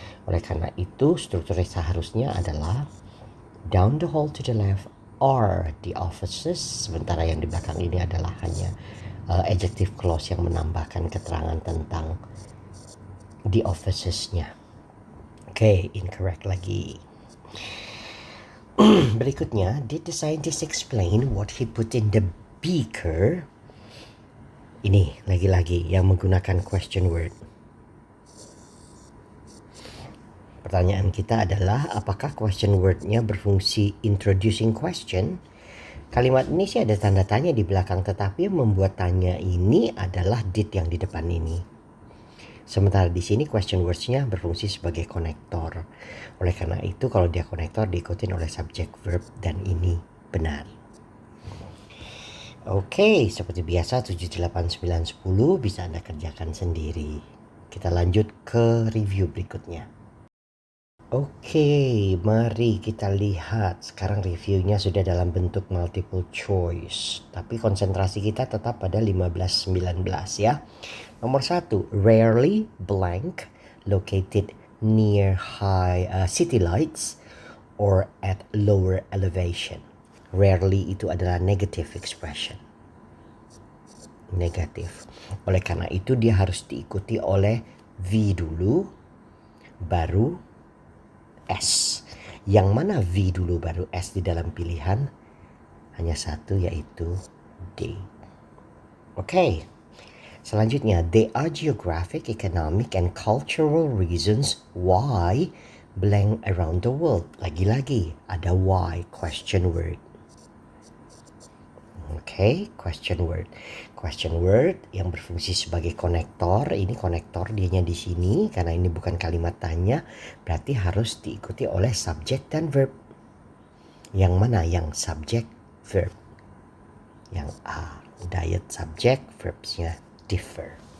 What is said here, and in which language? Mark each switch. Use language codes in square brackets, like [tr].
[id] Oleh karena itu strukturnya seharusnya adalah [en] down the hall to the left are the offices, [id] sementara yang di belakang ini adalah hanya adjective clause yang menambahkan keterangan tentang the offices-nya. Oke, incorrect lagi. Berikutnya, [en] did the scientist explain what he put in the beaker? [id] Ini lagi-lagi yang menggunakan question word. Pertanyaan kita adalah apakah question word-nya berfungsi [en] introducing question? [id] Kalimat ini sih ada tanda tanya di belakang, tetapi yang membuat tanya ini adalah did yang di depan ini. Sementara di sini question words-nya berfungsi sebagai konektor. Oleh karena itu kalau dia konektor diikutin oleh subject verb, dan ini benar. Oke, seperti biasa 7, 8, 9, 10 bisa Anda kerjakan sendiri. Kita lanjut ke review berikutnya. Oke, mari kita lihat. Sekarang reviewnya sudah dalam bentuk multiple choice. Tapi konsentrasi kita tetap pada 15-19 ya. Nomor 1, [en] rarely blank located near high city lights or at lower elevation. [id] Rarely itu adalah negative expression. Negatif. Oleh karena itu dia harus diikuti oleh V dulu, baru S. Yang mana V dulu baru S di dalam pilihan? Hanya satu, yaitu D. Oke. Selanjutnya, [en] there are geographic, economic, and cultural reasons why blank around the world. [id] Lagi-lagi ada why, question word. Oke, question word. Question word yang berfungsi sebagai konektor. Ini konektor dianya di sini karena ini bukan kalimat tanya, berarti harus diikuti oleh subject dan verb. Yang mana? Yang subject verb. Yang A, diet subject, verbsnya differ.